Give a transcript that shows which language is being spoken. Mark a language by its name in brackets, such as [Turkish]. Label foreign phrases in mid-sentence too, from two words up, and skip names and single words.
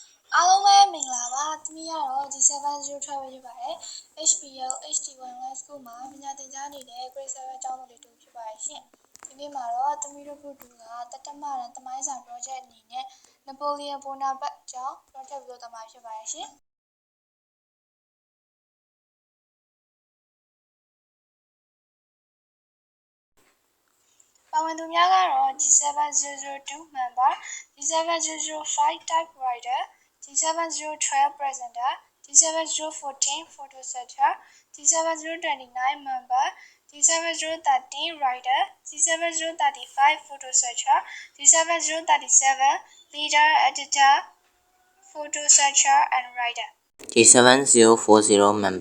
[Burmese] အားလုံးပဲမင်္ဂလာပါသမီးကတော့ G702 ဖြစ်ပါတယ် HPL HD1 High School မှာပညာသင်ကြားနေတဲ့ Grade 7ကျောင်းသားတွေတူဖြစ်ပါတယ်ရှင်ဒီနေ့မှာတော့သမီးတို့ကတတမရန်သမိုင်းစာ project အနေနဲ့ Napoleon Bonaparte အကြောင်း project လုပ်သွားမှာဖြစ်ပါတယ်ရှင် ပါဝင်သူများကတော့ G7002 member [English] G7005 typewriter G7012 presenter G7014 photo setter G7029 member G7013 writer G7035 photo setter G7037 leader editor photo setter and writer G7040 member